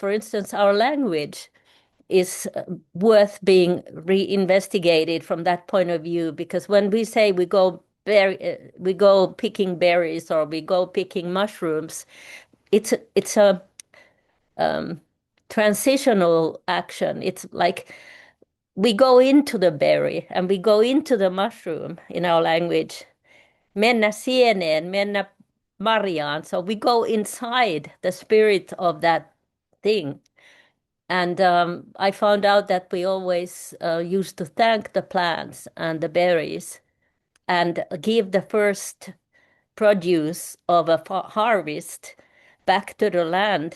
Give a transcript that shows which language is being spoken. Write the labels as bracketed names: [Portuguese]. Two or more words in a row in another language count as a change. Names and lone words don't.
[English] For instance, our language is worth being reinvestigated from that point of view because when we say we go picking berries or we go picking mushrooms, it's a transitional action. It's like we go into the berry and we go into the mushroom in our language. [Finnish] Mennä sieneen, mennä marjaan. [English] So we go inside the spirit of that thing. And I found out that we always used to thank the plants and the berries and give the first produce of a harvest back to the land.